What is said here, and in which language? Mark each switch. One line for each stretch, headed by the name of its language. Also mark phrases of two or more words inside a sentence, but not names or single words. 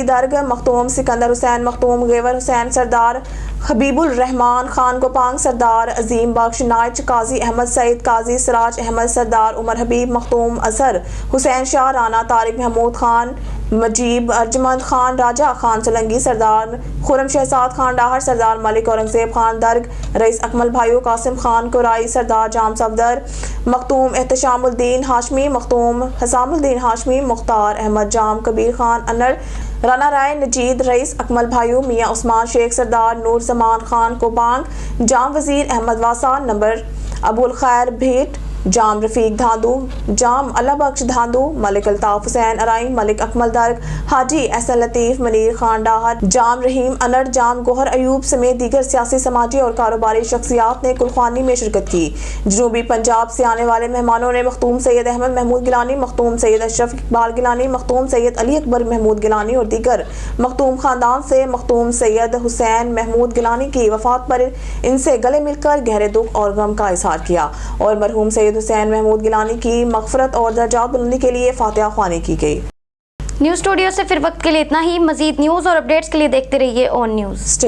Urdu: درگ, مختوم سکندر حسین, مختوم غیور حسین, سردار حبیب الرحمان خان گوپانگ, سردار عظیم بخش نائچ, قاضی احمد سعید, قاضی سراج احمد, سردار عمر حبیب, مختوم اظہر حسین شاہ, رانا طارق محمود خان, مجیب ارجمند خان, راجہ خان سلنگی, سردار خرم شہزاد خان ڈاہر, سردار ملک اورنگزیب خان درگ, رئیس اکمل بھائیو قاسم خان کورائی, سردار جام صفدر, مختوم احتشام الدین ہاشمی, مختوم حسام الدین ہاشمی, مختار احمد جام, کبیر خان انر, رانا رائے، نجید رئیس، اکمل بھایو، میاں عثمان شیخ سردار، نور زمان خان کوبانگ، جام وزیر احمد واسا، نمبر ابوالخیر بھیٹ، جام رفیق دھاندھو، جام اللہ بخش دھاندھو، ملک الطاف حسین ارائی، ملک اکمل درگ، حاجی احسن لطیف، منیر خان ڈاہر، جام رحیم انر، جام گوہر ایوب سمیت دیگر سیاسی، سماجی اور کاروباری شخصیات نے قلخانی میں شرکت کی. جنوبی پنجاب سے آنے والے مہمانوں نے مختوم سید احمد محمود گیلانی، مختوم سید اشرف اقبال گیلانی، مختوم سید علی اکبر محمود گیلانی اور دیگر مختوم خاندان سے مختوم سید حسین محمود گیلانی کی وفات پر انسے گلے ملکر گہرے دکھ اور غم کا اظہار کیا اور مرحوم سید حسین محمود گیلانی کی مغفرت اور درجات بلندی کے لیے فاتحہ خوانی کی گئی. نیوز سٹوڈیو سے پھر وقت کے لیے اتنا ہی۔ مزید نیوز اور اپڈیٹس کے لیے دیکھتے رہیے آن نیوز.